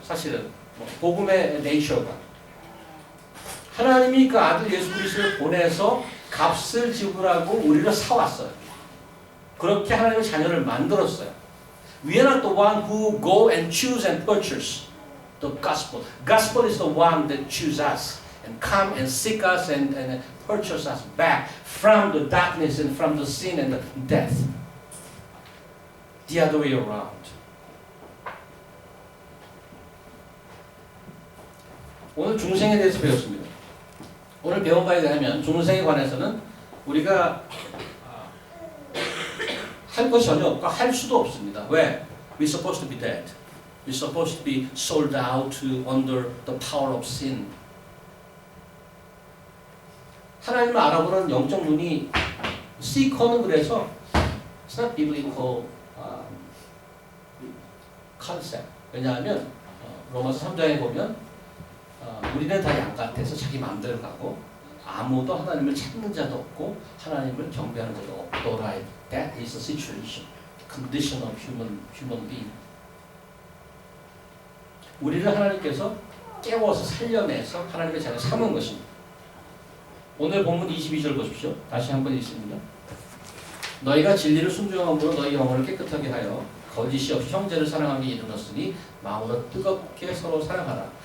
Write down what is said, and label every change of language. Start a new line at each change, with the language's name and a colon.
Korean: 사실은 복음의 네이처가. 하나님이 그 아들 예수 그리스도를 보내서 값을 지불하고 우리를 사왔어요. 그렇게 하나님의 자녀를 만들었어요.
English: We are not the one who go and choose and purchase the gospel. Gospel is the one that chooses us and come and seek us and purchase us back from the darkness and from the sin and the death. The other way around.
Korean: 오늘 중생에 대해서 배웠습니다. 오늘 배운 바에 의하면 중생에 관해서는 우리가 할 것이 전혀 없고 할 수도 없습니다. 왜?
English: We're supposed to be dead. We're supposed to be sold out under the power of sin.
Korean: 하나님을 알아보는 영적 눈이 seeker는 그래서
English: it's not biblical concept.
Korean: 왜냐하면 로마서 3장에 보면 우리는 다 양 같아서 자기 마음대로 가고 아무도 하나님을 찾는 자도 없고 하나님을 경배하는 자도 없더라.
English: That is the situation, condition of human being.
Korean: 우리를 하나님께서 깨워서 살려내서 하나님의 자녀 삼은 것입니다. 오늘 본문 22절 보십시오. 다시 한번 읽습니다. 너희가 진리를 순종함으로 너희 영혼을 깨끗하게 하여 거짓이 없이 형제를 사랑하게 이르렀으니 마음으로 뜨겁게 서로 사랑하라.